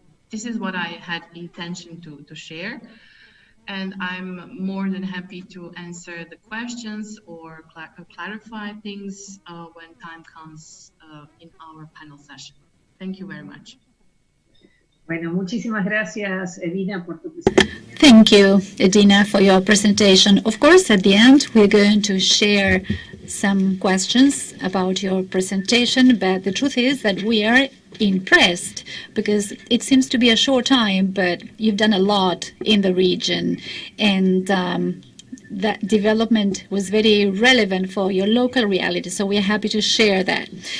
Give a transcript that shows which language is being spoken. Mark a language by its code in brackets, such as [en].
[en] This is what I had intention to share. And I'm more than happy to answer the questions or clarify things when time comes in our panel session. Thank you very much. [es] Bueno, muchísimas gracias, Edina, por tu presentación. [en] Thank you, Edina, for your presentation. Of course, at the end, we're going to share some questions about your presentation, but the truth is that we are impressed because it seems to be a short time, but you've done a lot in the region, and that development was very relevant for your local reality, so we're happy to share that.